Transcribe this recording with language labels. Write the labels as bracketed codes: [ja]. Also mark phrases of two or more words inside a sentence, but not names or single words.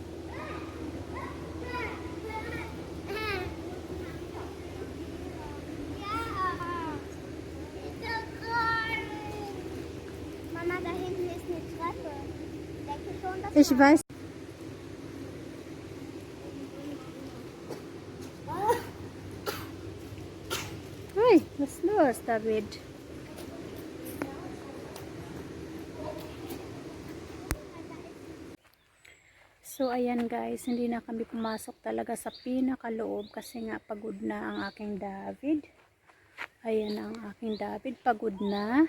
[de] Mama, da hinten ist eine Treppe. Ich denke schon, dass Ich weiß. Hey, was ist los, David? [tl] So, ayan guys, hindi na kami pumasok talaga sa pinakaloob kasi nga pagod na ang aking David. Ayan ang aking David, pagod na.